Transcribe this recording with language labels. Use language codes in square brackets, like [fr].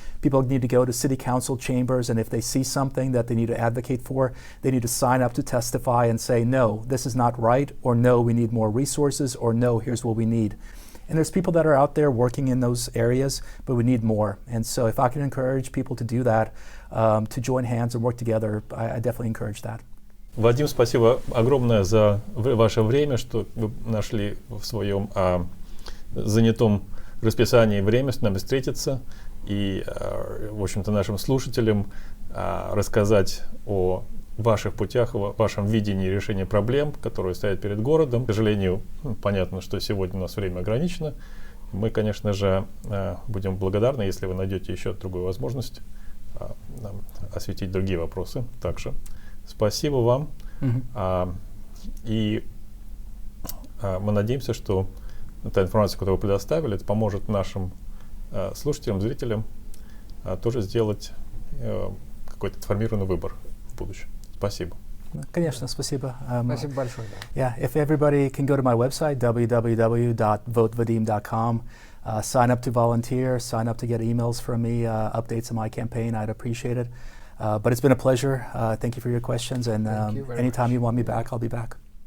[en] People need to go to city council chambers, and if they see something that they need to advocate for, they need to sign up to testify and say, no, this is not right, or no, we need more resources, or no, here's what we need. And there's people that are out there working in those areas, but we need more. And so if I can encourage people to do that, to join hands and work together, I definitely encourage that. [ru] Вадим, спасибо огромное за ваше время, что вы нашли в своем занятом расписании время с нами встретиться и, в общем-то, нашим слушателям рассказать о ваших путях, о вашем видении решения проблем, которые стоят перед городом. К сожалению, понятно, что сегодня у нас время ограничено. Мы, конечно же, будем благодарны, если вы найдете еще другую возможность нам осветить другие вопросы также. Спасибо вам. И мы надеемся, что та информация, которую вы предоставили, это поможет нашим слушателям, зрителям тоже сделать какой-то информированный выбор в будущем. Спасибо. Конечно, спасибо. Спасибо большое. [en] Yeah, if everybody can go to my website, www.votevadim.com, sign up to volunteer, sign up to get emails from me, updates on my campaign, I'd appreciate it. But it's been a pleasure. Thank you for your questions, and anytime you want me back, I'll be back.